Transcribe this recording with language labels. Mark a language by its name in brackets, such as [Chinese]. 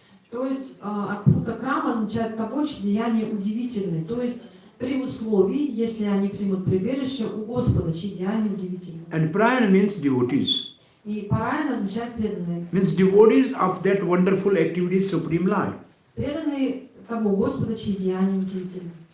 [Russian] То есть адхбхutta крама означает того, чьи деяния удивительны. То есть при условии, если они примут прибежище у Господа, чьи деяния удивительны. [English] And prayana means devotees. [Russian] И параяна означает преданные. [English] Means devotees of that wonderful activity, Supreme Lord. [Russian] Преданные того Господа, чьи деяния удивительны.